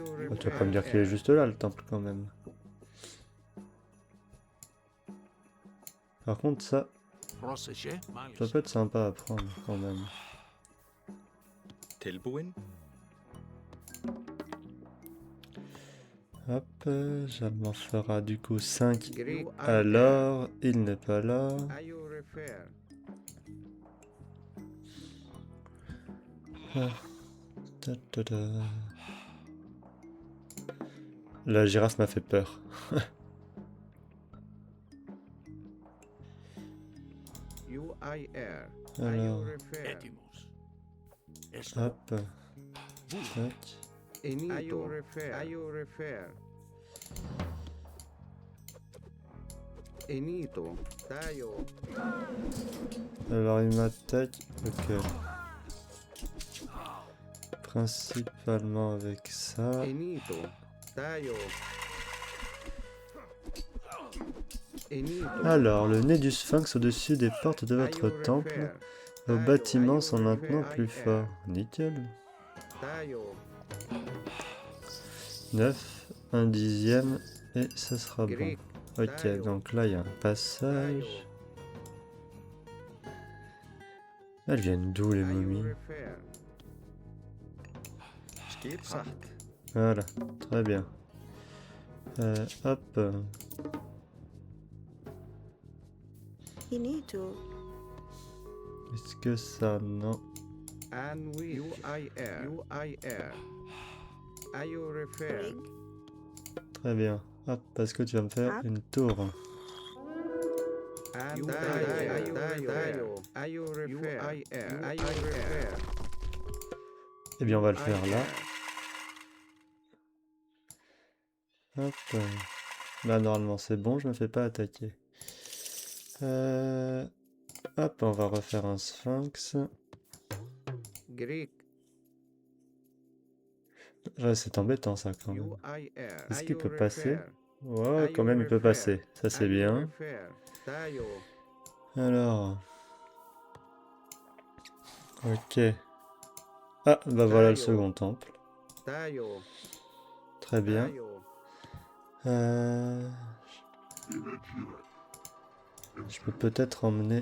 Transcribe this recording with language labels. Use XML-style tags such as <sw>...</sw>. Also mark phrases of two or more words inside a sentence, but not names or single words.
<fr>Oh, tu vas pas me dire qu'il est juste là, le temple, quand même. Par contre, ça peut être sympa à prendre, quand même. Tilbúin. Hop, ça m'en fera du coup 5. Greek. Alors, il n'est pas là. Ayo repair. Ah. Ta, ta, ta. La girafe m'a fait peur. UIR. Alors, Ayo repair. hop. Tac. Enito. Ayo repair. Enito. Tayo. Alors, il m'attaque. Ok. Principalement avec ça. Enito. Tayo. Enito. Alors, le nez du sphinx au-dessus des portes de votre Ayo temple. repair. Vos Tayo, bâtiments ayo sont maintenant repair, plus IR. forts. Nickel. Tayo. 9, un dixième, et ça sera bon. Greek. Ok, donc là il y a un passage. Elles viennent d'où les Ayo momies? repair. Voilà, très bien. Hop. Est-ce que ça... Non. Anwi. UIR. UIR. Ayo repair. Très bien. Hop, parce que tu vas me faire une tour. Ayo repair. Ayo repair. Eh bien, on va le faire là. Hop. Là, normalement, c'est bon, je me fais pas attaquer. Hop, on va refaire un sphinx. Greek. Ouais, c'est embêtant ça quand même. UIR. Est-ce qu'il Ayo peut passer? repair. Ouais, quand même il peut passer. Ça c'est Ayo bien. repair. Tayo. Alors. Ok. Ah, bah voilà le second temple. Tayo. Très bien. Tayo. Je peux peut-être emmener...</fr>